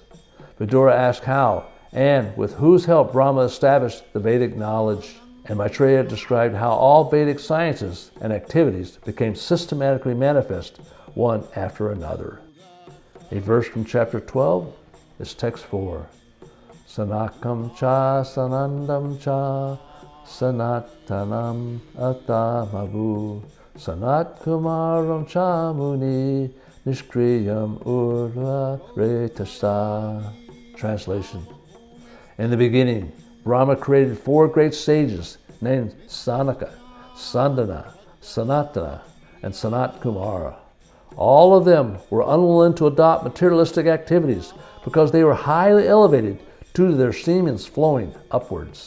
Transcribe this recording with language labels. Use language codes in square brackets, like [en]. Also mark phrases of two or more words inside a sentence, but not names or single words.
[en] Vidura asked how and with whose help Brahma established the Vedic knowledge, and Maitreya described how all Vedic sciences and activities became systematically manifest one after another. A verse from chapter 12 is text 4. [sa] सनकम् च सनन्दम् च सनातनम् अतमभु सनत् कुमारम् च मुनि निष्क्रियम् ऊर्ध्व रेतसः. [en] Translation. In the beginning, Brahma created 4 great sages named Sanaka, Sandana, Sanatana, and Sanat Kumara. All of them were unwilling to adopt materialistic activities because they were highly elevated due to their semens flowing upwards.